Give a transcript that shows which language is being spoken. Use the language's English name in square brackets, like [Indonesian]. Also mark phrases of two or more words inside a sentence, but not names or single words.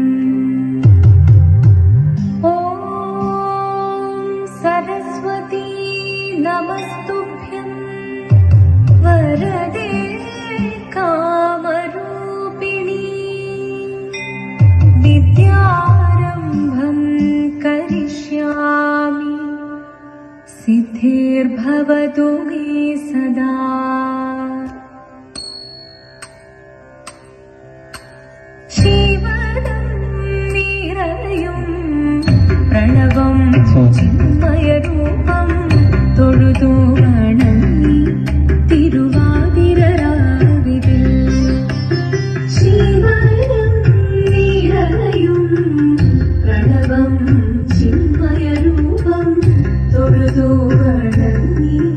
[Sanskrit] ॐ सरस्वती नमस्तुभ्यं वरदे कामरूपिणी विद्यारम्भं करिष्यामि सिद्धिर्भवतु मे सदा। प्रणवं चिन्मयरूपं [Malayalam] തൊഴുതു വണങ്ങി തിരുവാതിരരാവിതിൽ ശിവനം നിറയും [Sanskrit] പ്രണവം ചിന്മയരൂപം [Malayalam] തൊഴുതു വണങ്ങി